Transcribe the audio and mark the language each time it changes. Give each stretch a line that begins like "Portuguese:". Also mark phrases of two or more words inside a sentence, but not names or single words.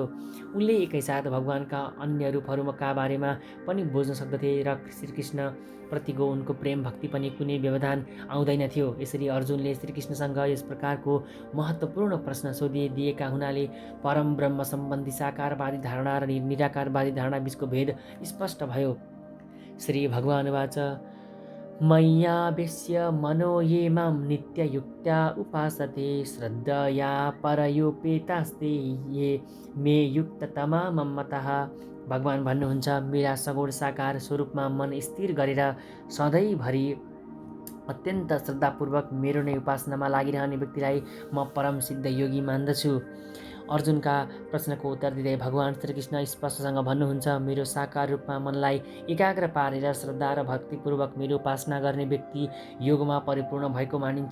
Nepali: उनले एकैसाथ भगवानका अन्य रूपहरूका बारेमा पनि बुझ्न सक्दथे र श्रीकृष्ण प्रतिको उनको प्रेम भक्ति पनि कुनै व्यवधान आउँदैन थियो। यसरी अर्जुनले श्रीकृष्णसँग यस प्रकारको महत्त्वपूर्ण प्रश्न सोधिदिएका हुनाले परम ब्रह्म सम्बन्धी साकारवादी धारणा र निराकारवादी धारणा बीचको भेद स्पष्ट भयो।
Sanskrit: श्री भगवानुवाच मय्यावेश्य मनो ये मां नित्ययुक्त्या उपासते श्रद्धया परयोपेतास्ते ये मे युक्ततमा मम्मतः।
Nepali: भगवान भन्नुहुन्छ, मेरा सगुण साकार स्वरूपमा मन स्थिर गरेर सधैँभरि अत्यन्त श्रद्धापूर्वक मेरो नै उपासनामा लागिरहने व्यक्तिलाई म परम सिद्ध योगी मान्दछु। अर्जुनका प्रश्नको उत्तर दिँदै भगवान श्रीकृष्ण स्पष्टसँग भन्नुहुन्छ, मेरो साकार रूपमा मनलाई एकाग्र पारेर श्रद्धा र भक्तिपूर्वक मेरो उपासना गर्ने व्यक्ति योगमा परिपूर्ण भएको मानिन्छ।